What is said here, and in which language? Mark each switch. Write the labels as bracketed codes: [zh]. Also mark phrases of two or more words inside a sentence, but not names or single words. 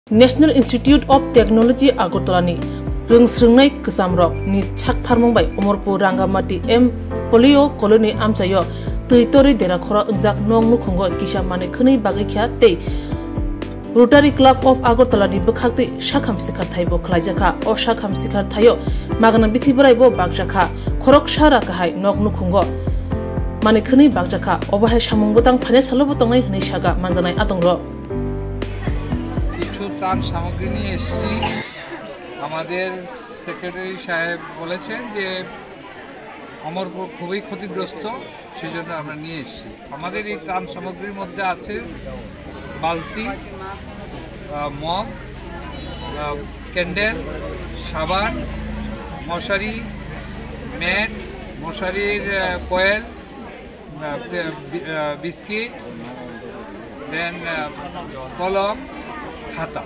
[trp] National Institute of Technology Agartala Rungsrungnai Kesamrok ni Chaktarmongbai Omorpur Rangamati M Polio Colony Amsayo Territory Dera Khora Unzak Nong Nukhongo Kishamane Khani Bagakya Te Rotary Club of Agartala ni Bukhakti Shakham Sikar Thaibo Klajaka o Shakham Sikar Thayo Magana Bithibraibo Bagjaka Khorok Shara Kahai Nog Nukhongo Mane Khani Bagjaka Obahai Shamungbotang Phane Salobotong Nei Shaga Manjanai Atongro [bn] ত্রাণ সামগ্রী নিয়ে এসেছি। আমাদের সেক্রেটারি সাহেব বলেছেন যে অমরপুর খুবই ক্ষতিগ্রস্ত, সেই জন্য আমরা নিয়ে এসেছি। আমাদের এই ত্রাণ সামগ্রীর মধ্যে আছে বালতি, মগ, ক্যান্ডেল, সাবান, মশারি, ম্যাট, মশারির কয়েল, বিস্কিট, দেন কলম, খাতা।